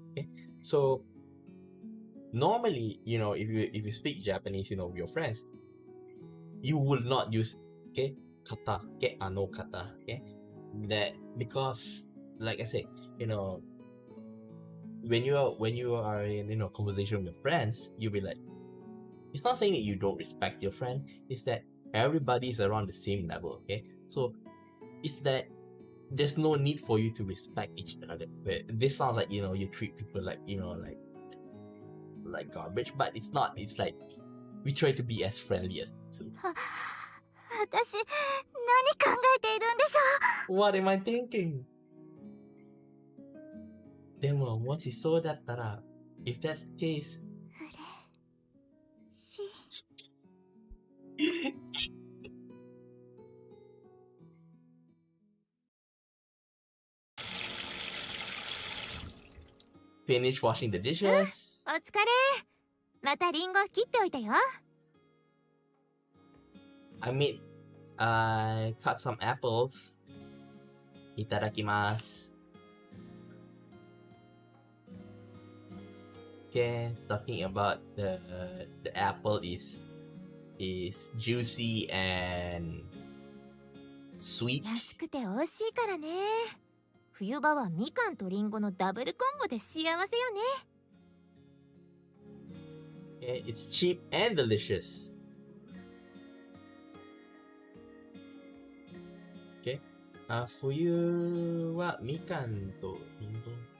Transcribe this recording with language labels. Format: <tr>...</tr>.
<en>Okay, so normally, you know, if you speak Japanese, you know, with your friends, you will not use okay kata, okay, no kata, okay, that because like I said, you know, when you are in, you know, conversation with your friends, you'll be like, it's not saying that you don't respect your friend, it's that everybody's around the same level, okay? So it's that there's no need for you to respect each other. This sounds like, you know, you treat people like, you know, like garbage, but it's not. It's like we try to be as friendly as possible.</en> <ja>私何考えているんでしょ</ja> <en>What am I thinking?</en> <ja>でももしそうだったら</ja> <en>if that's the case, し finish washing the dishes.</en> <ja>お疲れ。またリンゴ切っておいたよ。</ja> <en>I cut some apples. Itadakimasu. Okay, talking about the apple is juicy and sweet.</en> <ja>安くて美味しいからね。冬場はみかんとリンゴのダブルコンボで幸せよね。</ja> <en>Okay, it's cheap and delicious.</en> <ja>Okay,冬はみかんとリンゴ。</ja>